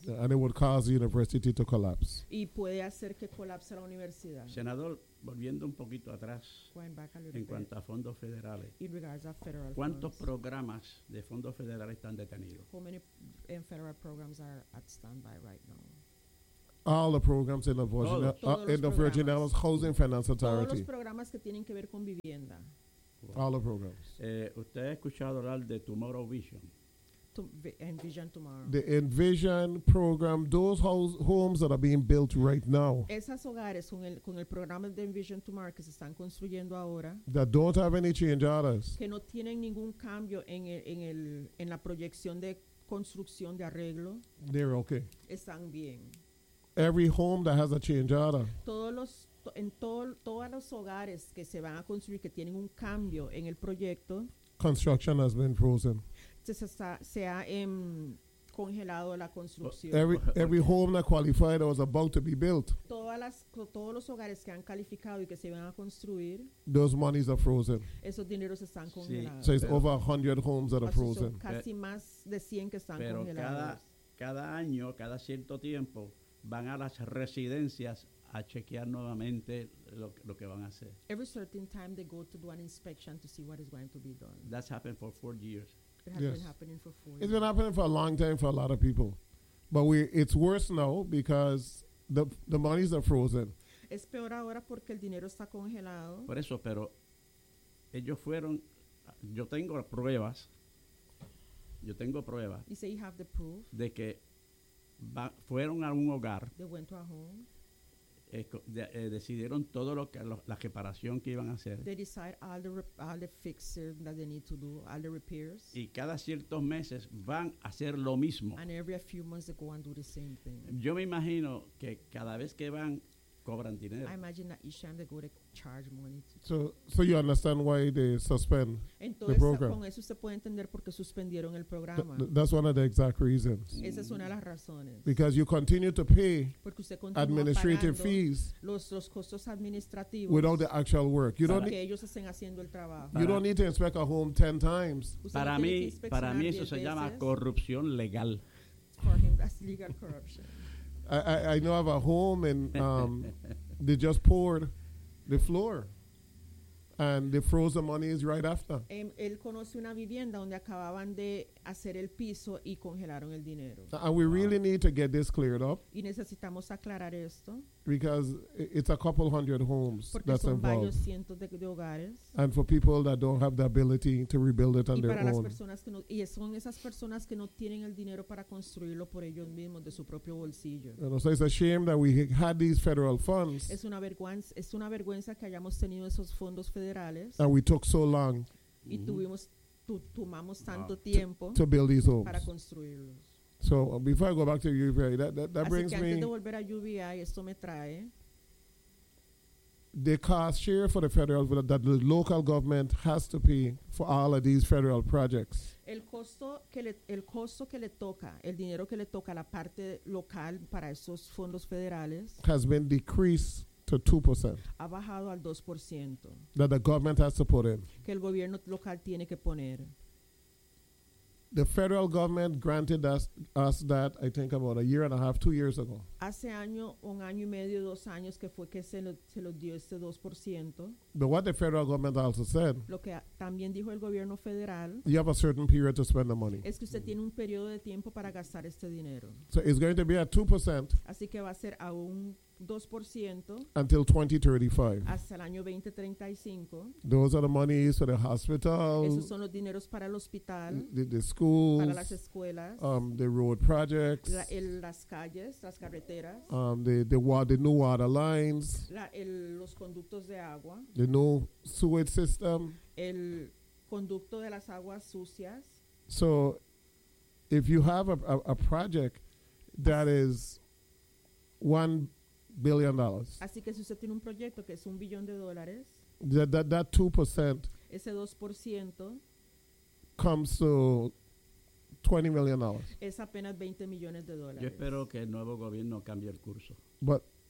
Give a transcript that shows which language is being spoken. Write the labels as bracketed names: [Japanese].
[English] Yeah, and it would cause the university to collapse. [Spanish] Y puede hacer que colapse la universidad. Senador, volviendo un poquito atrás, en cuanto a fondos federales, ¿cuántos programas de fondos federales están detenidos? [English] How many federal programs are at standby right now? All the programs in the Virgin Islands Housing Finance Authority. [Spanish] Todos los programas que tienen que ver con vivienda. [English] All the programs. [Spanish] ¿Usted ha escuchado hablar de Tomorrow Vision? [English] Envision Tomorrow. The Envision program, those homes that are being built right now. [Spanish] Esas hogares con el programa de Envision Tomorrow que se están construyendo ahora. [English] That don't have any change orders. [Spanish] Que no tienen ningún cambio en la proyección de construcción de arreglo. [English] They're okay. [Spanish] Están bien. [English] Every home that has a change order. [Spanish] Todos los hogares que se van a construir que tienen un cambio en el proyecto. [English] Construction has been frozen. [Spanish] Se ha congelado la construcción. [English] Every home that qualified or was about to be built. [Spanish] Todos los hogares que han calificado y que se van a construir. [English] Those monies are frozen. [Spanish] Esos dineros están congelados. [English] Sí. So it's over 100 homes that are frozen. [Spanish] Casi más de 100 que están congelados. Pero cada año, cada cierto tiempo, van a las residencias a chequear nuevamente lo que van a hacer. [English] Every certain time they go to do an inspection to see what is going to be done. That's happened for 4 years. It's been happening for a long time for a lot of people. But it's worse now because the monies are frozen. [Spanish] Es peor ahora porque el dinero está congelado. Por eso, pero ellos fueron, yo tengo pruebas. [English] You say you have the proof. [Spanish] De que fueron a un hogar. [English] They went to a home. [Spanish] Decidieron todo lo que la reparación que iban a hacer. [English] They decide all the fixes that they need to do, all the repairs. [Spanish] Y cada ciertos meses van a hacer lo mismo. [English] And every few months they go and do the same thing. [Spanish] Yo me imagino que cada vez que van cobran dinero. [English] I imagine that each time they go to charge money. So you understand why they suspend [Spanish] Entonces, [English] the program. [Spanish] Con eso se puede entender por qué suspendieron el programa. [English] That's one of the exact reasons. [Spanish] Esa es una de las razones. [English] Because you continue to pay administrative fees [Spanish] los costos administrativos [English] without the actual work. You don't [Spanish] ellos estén haciendo el trabajo. [English] You don't need to inspect a home 10 times. [Spanish] Para mí eso se llama corrupción legal. [English] For him, that's legal corruption. I know I have a home and they just poured the floor and they froze the money is right after. [Spanish] Él conoce una vivienda donde acababan de hacer el piso y congelaron el dinero. [English] And we really need to get this cleared up. [Spanish] Y necesitamos aclarar esto. [English] Because it's a couple hundred homes [Spanish] Porque [English] that's [Spanish] son [English] involved. [Spanish] Varios cientos de hogares. [English] And for people that don't have the ability to rebuild it on [Spanish] y [English] their [Spanish] para [English] own. [Spanish] Las personas que no, y son esas personas que no tienen el dinero para construirlo por ellos mismos, de su propio bolsillo. [English] You know, so it's a shame that we had these federal funds. [Spanish] Es una vergüenza que hayamos tenido esos fondos federales. [English] And we took so long. [Spanish] Y tomamos tanto tiempo. [English] To build these homes. [Spanish] Para construirlos. [English] So before I go back to UVI, that brings me. [Spanish] Así que antes de volver a UVI, esto me trae. [English] The cost share for the federal that the local government has to pay for all of these federal projects. [Spanish] El costo que le toca, el dinero que le toca a la parte local para esos fondos federales. [English] Has been decreased to 2%. [Spanish] Ha bajado al 2%. [English] That the government has to put in. [Spanish] Que el gobierno local tiene que poner. [English] The federal government granted us that, I think, about a year and a half, 2 years ago. [Spanish] Hace año, un año y medio, dos años, que fue que se lo dio este 2%. [English] But what the federal government also said, [Spanish] lo que también dijo el gobierno federal, [English] you have a certain period to spend the money. [Spanish] Es que usted tiene un periodo de tiempo para gastar este dinero. [English] So it's going to be at 2%. [Spanish] Así que va a ser a un 2%. [English] Until 2035. [Spanish] Hasta el año 2035. [English] Those are the monies for the hospitals. [Spanish] Esos son los dineros para el hospital. [English] The schools. [Spanish] Para las escuelas. [English] The road projects. [Spanish] Las calles, las carreteras. [English] The new water lines. [Spanish] Los conductos de agua. [English] The new sewage system. [Spanish] El conducto de las aguas sucias. [English] So, if you have a project that is $1 billion. [Spanish] Así que si usted tiene un proyecto que es un billón de dólares, [English] that 2%, [Spanish] ese 2% [English] comes to $20 million. [Spanish] Es apenas 20 millones de dólares. Yo espero que el nuevo gobierno cambie el curso. [English] But